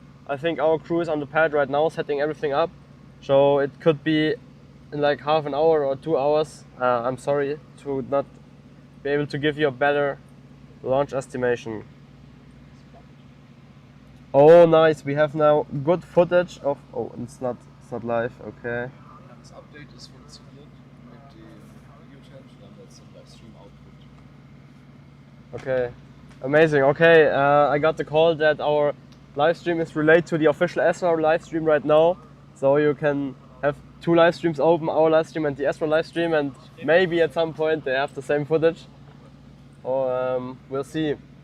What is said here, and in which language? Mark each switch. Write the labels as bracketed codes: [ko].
[en] I think our crew is on the pad right now setting everything up, so it could be in like half an hour or 2 hours. I'm sorry to not be able to give you a better launch estimation. Oh, nice! We have now good footage of. Oh, it's not live. Okay. [de] Das Update ist funktioniert mit dem Video-Chat, wir haben jetzt den Livestream-Output. [en] Okay, amazing. Okay, I got the call that our live stream is related to the official ESRA live stream right now, so you can have 2 live streams open, our live stream and the ESRA live stream, and maybe at some point they have the same footage. Or we'll see.